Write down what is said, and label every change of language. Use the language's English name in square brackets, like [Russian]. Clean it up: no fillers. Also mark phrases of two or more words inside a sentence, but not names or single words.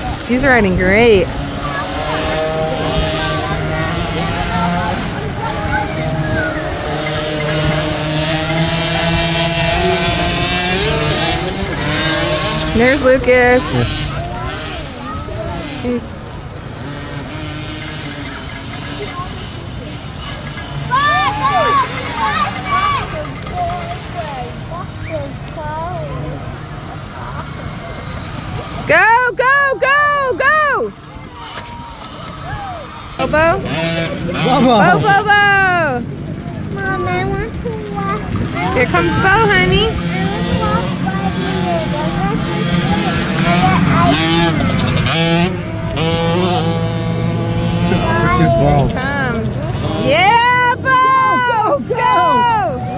[English] He's riding great. There's Lucas. He's Go, go, go, go! Bobo? Bo, Bo, Bo! Mom, I want to walk. Here comes Bo, honey. Wow. Comes. Yeah, Bo! Go, go!